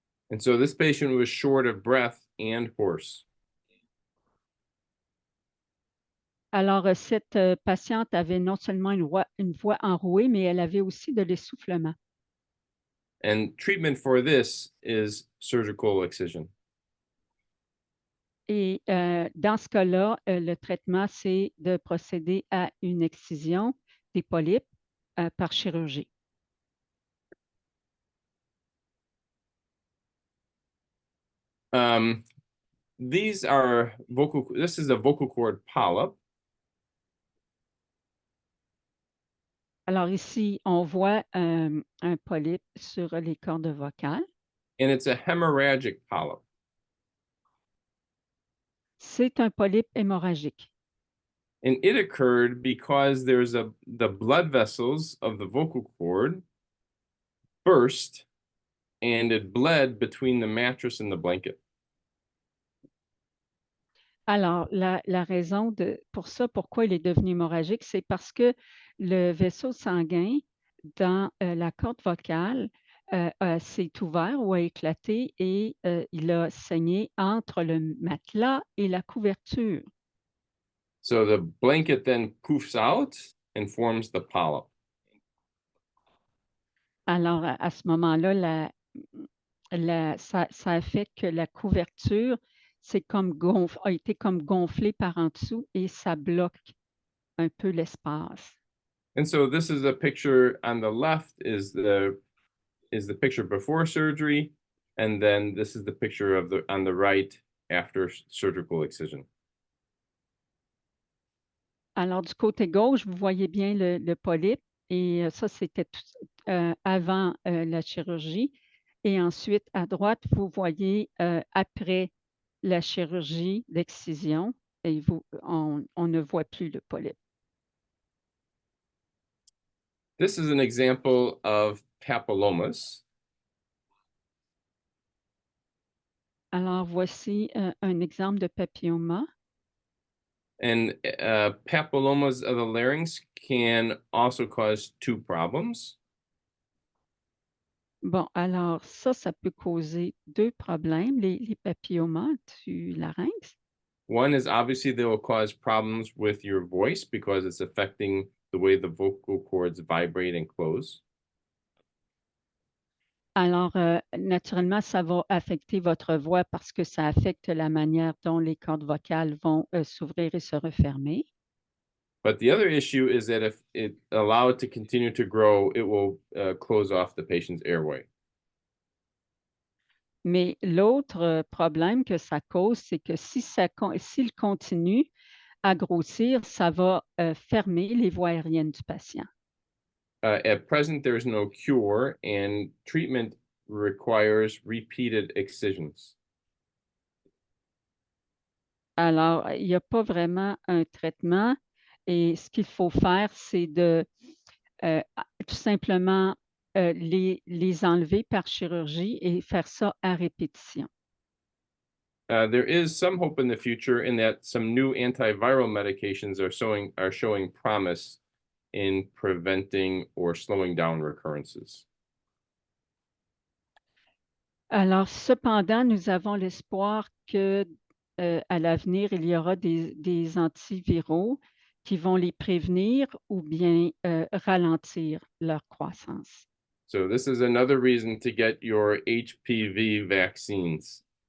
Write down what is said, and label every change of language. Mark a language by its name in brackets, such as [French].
[English] And so this patient was short of breath and hoarse. [French] Alors, cette patiente avait non seulement une voix enrouée, mais elle avait aussi de l'essoufflement. [English] And treatment for this is surgical excision. [French] Et dans ce cas-là, le traitement, c'est de procéder à une excision des polypes par chirurgie. [English] This is a vocal cord polyp. [French] Alors ici, on voit un polype sur les cordes vocales. [English] And it's a hemorrhagic polyp. [French] C'est un polype hémorragique. [English] And it occurred because the blood vessels of the vocal cord burst and it bled between the mattress and the blanket. [French] Alors, la raison pourquoi il est devenu hémorragique, c'est parce que le vaisseau sanguin dans la corde vocale s'est ouvert ou a éclaté et il a saigné entre le matelas et la couverture. [English] So the blanket then poofs out and forms the polyp. [French] Alors, à ce moment-là, ça a fait que la couverture a été comme gonflée par en dessous et ça bloque un peu l'espace. [English] And so this is a picture on the left is the is the picture before surgery, and then this is the picture of on the right after surgical excision. [French] Alors, du côté gauche, vous voyez bien le polype et ça, c'était avant la chirurgie. Et ensuite, à droite, vous voyez après la chirurgie, l'excision, et on ne voit plus le polype. [English] This is an example of papillomas. [French] Alors, voici un exemple de papilloma. [English] And papillomas of the larynx can also cause two problems. [French] Bon, alors ça peut causer deux problèmes, les papillomas du larynx. [English] One is obviously they will cause problems with your voice because it's affecting the way the vocal cords vibrate and close. [French] Alors, naturellement, ça va affecter votre voix parce que ça affecte la manière dont les cordes vocales vont s'ouvrir et se refermer. [English] But the other issue is that if it allow it to continue to grow, it will close off the patient's airway. [French] Mais l'autre problème que ça cause, c'est que s'il continue à grossir, ça va fermer les voies aériennes du patient. [English] At present, there is no cure, and treatment requires repeated excisions. [French] Alors, il n'y a pas vraiment un traitement et ce qu'il faut faire, c'est de tout simplement les enlever par chirurgie et faire ça à répétition. [English] There is some hope in the future in that some new antiviral medications are showing promise in preventing or slowing down recurrences. [French] Alors, cependant, nous avons l'espoir que à l'avenir, il y aura des antiviraux qui vont les prévenir ou bien ralentir leur croissance. [English] So this is another reason to get your HPV vaccines.